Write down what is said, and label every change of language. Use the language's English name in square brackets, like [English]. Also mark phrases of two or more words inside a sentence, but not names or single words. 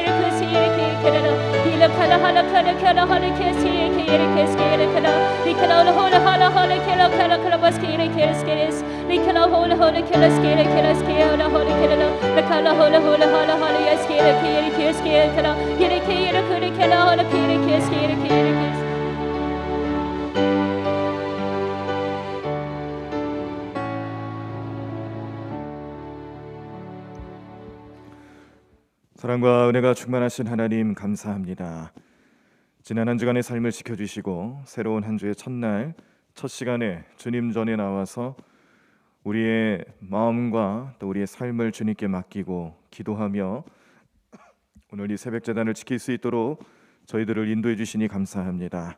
[Korean] kala hala hala kesi kala likala hola kala baskira keres likala hola kala skira hola likala hola yaskira kala kala hola keskira 사랑과 은혜가 충만하신 하나님 감사합니다. 지난 한 주간의 삶을 지켜주시고 새로운 한 주의 첫날 첫 시간에 주님 전에 나와서 우리의 마음과 또 우리의 삶을 주님께 맡기고 기도하며 오늘 이 새벽 제단을 지킬 수 있도록 저희들을 인도해 주시니 감사합니다.